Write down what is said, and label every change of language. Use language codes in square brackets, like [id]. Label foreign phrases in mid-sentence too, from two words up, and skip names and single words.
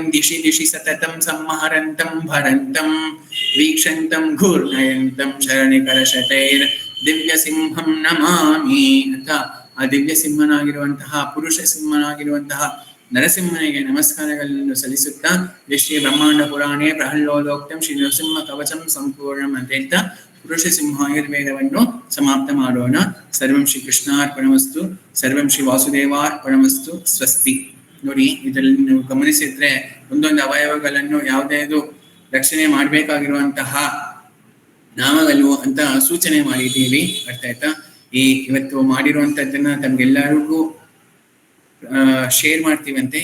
[sa] ದಿಶಿ ದಿಶಿ ಸತತಂ ಸಂಹರಂತಂ ಭರಂತಂ ವೀಕ್ಷಂತಂ ಘೂರ್ಣಯಂತಂ ಶರಣಿಕರಶತೈರ್ ದಿವ್ಯ ಸಿಂಹಂ ನಮಾಮಿ [kn] ಅಂತ ಆ ದಿವ್ಯ ಸಿಂಹನಾಗಿರುವಂತಹ, ಪುರುಷ ಸಿಂಹನಾಗಿರುವಂತಹ ನರಸಿಂಹನಿಗೆ ನಮಸ್ಕಾರಗಳನ್ನು ಸಲ್ಲಿಸುತ್ತಾ, [sa] ಶ್ರೀ ಬ್ರಹ್ಮಾಂಡ ಪುರಾಣೇ ಪ್ರಹ್ಲಾದೋಕ್ತಂ ಶ್ರೀ ನರಸಿಂಹ ಕವಚಂ ಸಂಪೂರ್ಣಂ [kn] ಅಂತ ಹೇಳ್ತಾ ಪುರುಷ ಸಿಂಹಾಯುರ್ವೇದವನ್ನು ಸಮಾಪ್ತ ಮಾಡೋಣ. [sa] ಸರ್ವಂ ಶ್ರೀ ಕೃಷ್ಣಾರ್ಪಣಮಸ್ತು, ಸರ್ವಂ ಶ್ರೀ ವಾಸುದೇವಾರ್ಪಣಮಸ್ತು, ಸ್ವಸ್ತಿ. [kn] ನೋಡಿ, ಇದರಲ್ಲಿ ನೀವು ಗಮನಿಸಿದ್ರೆ ಒಂದೊಂದು ಅವಯವಗಳನ್ನು ಯಾವುದಾದ್ರು ರಕ್ಷಣೆ ಮಾಡಬೇಕಾಗಿರುವಂತಹ ನಾಮಗಳು ಅಂತ ಸೂಚನೆ ಮಾಡಿದ್ದೀವಿ. ಅರ್ಥ ಆಯ್ತಾ? ಇವತ್ತು ಮಾಡಿರುವಂತದ್ದನ್ನ ತಮ್ಗೆಲ್ಲರಿಗೂ ಶೇರ್ ಮಾಡ್ತೀವಂತೆ.